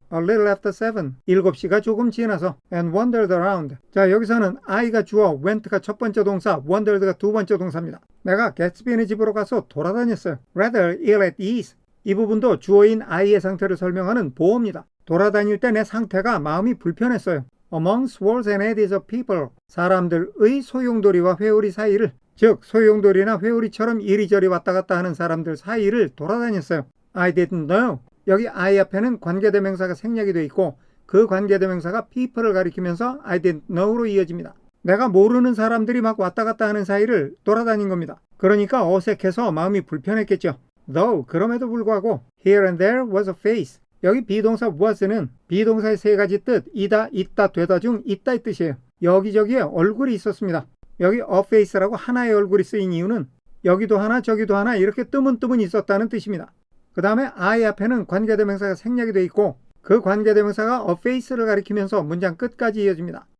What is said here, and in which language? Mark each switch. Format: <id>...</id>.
<en>A little after 7.</en> <ko>7시가 조금 지나서</ko> <en>and wandered around.</en> <ko>자, 여기서는 I가 주어, went가 첫 번째 동사, wandered가 두 번째 동사입니다. 내가 개츠비네 집으로 가서 돌아다녔어요.</ko> <en>Rather ill at ease.</en> <ko>이 부분도 주어인 I의 상태를 설명하는 보어입니다. 돌아다닐 때 내 상태가 마음이 불편했어요.</ko> <en>Among swords and eddies of people.</en> <ko>사람들의 소용돌이와 회오리 사이를, 즉 소용돌이나 회오리처럼 이리저리 왔다 갔다 하는 사람들 사이를 돌아다녔어요.</ko> <en>I didn't know.</en> <ko>여기 I 앞에는 관계대명사가 생략이 되어 있고 그 관계대명사가 people을 가리키면서 I didn't know로 이어집니다. 내가 모르는 사람들이 막 왔다 갔다 하는 사이를 돌아다닌 겁니다. 그러니까 어색해서 마음이 불편했겠죠.</ko> <en>Though,</en> <ko>그럼에도 불구하고</ko> <en>here and there was a face.</en> <ko>여기 비동사 was는 비동사의 세 가지 뜻, 이다, 있다, 되다 중 있다의 뜻이에요. 여기저기에 얼굴이 있었습니다. 여기 a face라고 하나의 얼굴이 쓰인 이유는 여기도 하나 저기도 하나 이렇게 뜨문뜨문 있었다는 뜻입니다. 그 다음에 I 앞에는 관계대명사가 생략이 되어 있고 그 관계대명사가 a face를 가리키면서 문장 끝까지 이어집니다.</ko>